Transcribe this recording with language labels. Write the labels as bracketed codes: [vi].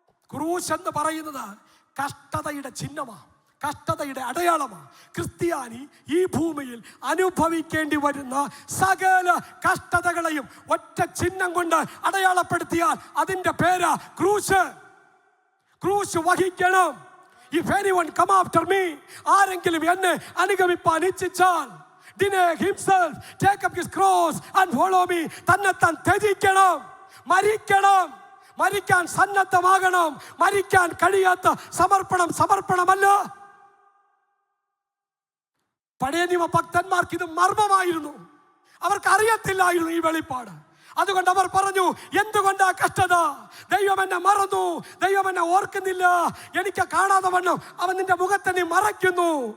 [ml] ക്രൂശ് എന്ന് പറയുന്നത് കഷ്ടതയുടെ ചിഹ്നമാണ്, കഷ്ടതയുടെ അടയാളമാണ്. ക്രിസ്ത്യാനി ഈ ഭൂമിയിൽ അനുഭവിക്കേണ്ടി വരുന്ന സകല കഷ്ടതകളെയും ഒറ്റ ചിഹ്നം കൊണ്ട് അടയാളപ്പെടുത്തിയാൽ അതിന്റെ പേരാ ക്രൂശ്. ക്രൂശ് വഹിക്കണം. [en] If anyone come after me, [ml] ആരെങ്കിലും എന്നെ അനുഗമിപ്പാൻ ഇച്ഛിച്ചാൽ, [en] deny himself, take up his cross and follow me. [ml] തന്നെത്താൻ ത്യജിക്കണം, മരിക്കണം. മരിക്കാൻ സന്നദ്ധമാകണം. മരിക്കാൻ കഴിയാത്ത സമർപ്പണം സമർപ്പണമല്ല. പഴയ നിയമ ഭക്തന്മാർക്ക് ഇത് മർമ്മമായിരുന്നു. അവർക്ക് അറിയത്തില്ലായിരുന്നു ഈ വെളിപ്പാട്. അതുകൊണ്ട് അവർ പറഞ്ഞു, എന്തുകൊണ്ടാ കഷ്ടത? ദൈവം എന്നെ മറന്നു, ദൈവം എന്നെ ഓർക്കുന്നില്ല, എനിക്ക് കാണാതെ വണ്ണം അവൻ നിന്റെ മുഖത്തെ നീ മറയ്ക്കുന്നു.